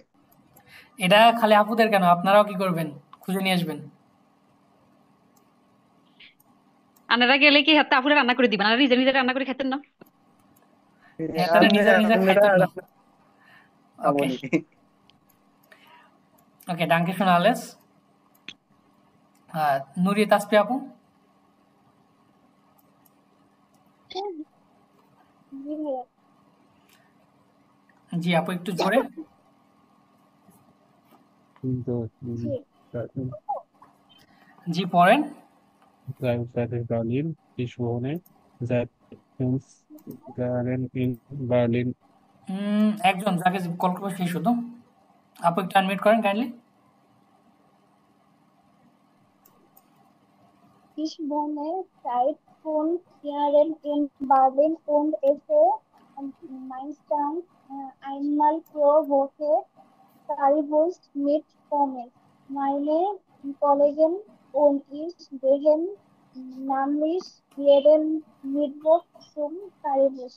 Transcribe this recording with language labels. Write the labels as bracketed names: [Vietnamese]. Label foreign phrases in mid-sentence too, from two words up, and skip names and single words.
[Bangla] এটা খালি আপুদের কেন, আপনারাও কি করবেন খুঁজে নিয়ে আসবেন। আপনারা গেলে কি হাতে আপুরা রান্না করে দিবেন, আর নিজে নিজে রান্না করে খেতেন না? তারা নিজে নিজে খাইতেন না। [English] okay okay, [German] danke schön alles. [Bangla] নুরি তাসপি আপু, জি আপু একটু জোরে। জি পড়েন। [German] Berlin, ich wohne seit 5 Jahren in Berlin. [Bangla] একজন যাকে কল করবো সেই শুধু, আপু একটু আনমিউট করেন কাইন্ডলি। [German] Ich wohne seit 5 Jahren in Berlin und esse meistens einmal pro Woche Currywurst mit Pommes. Meine Kollegen und ich gehen nämlich jeden Mittwoch zum Currywurst.